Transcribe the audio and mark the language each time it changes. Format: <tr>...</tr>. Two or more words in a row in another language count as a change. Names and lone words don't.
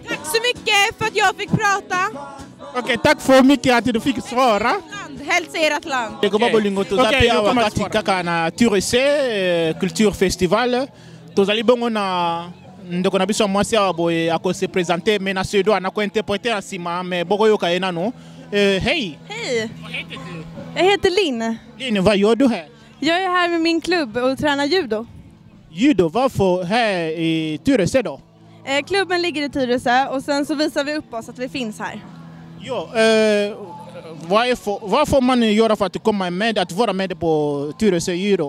<sv>Tack så mycket för att jag fick prata. Okej, tack för mycket att du fick svara. Hälsa ert land. Okej, jag kommer att svara.</sv> <ln>Kaka na Turese Kulturfestival. Tozali bongo na ndoko na biso mwasi aboye ako</ln> <fr>se présenter mais</fr> <ln>na suédois anako interpréter asima mais boko yoka enano.</ln> <sv>Hej. Hej. Jag heter Linn. Linn, vad gör du här? Jag är här med min klubb och tränar judo. Judo, varför här i Tyresö då? Klubben ligger i Tyresö och sen så visar vi upp oss att vi finns här. Jo, vad får man göra för att komma med, att vara med på Tyresö judo?</sv>